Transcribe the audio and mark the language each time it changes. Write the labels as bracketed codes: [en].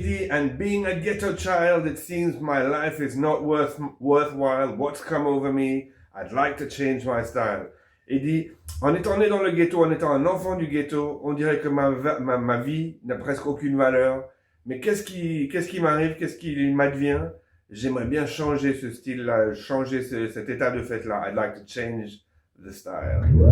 [en] And being a ghetto child, it seems my life is not worthwhile. What's come over me? I'd like to change my style. [fr] Il dit, en étant né dans le ghetto, en étant un enfant du ghetto, on dirait que ma vie n'a presque aucune valeur. Mais qu'est-ce qui m'arrive? Qu'est-ce qui m'advient? J'aimerais bien changer ce style-là, changer cet état de fait-là. [en] I'd like to change the style.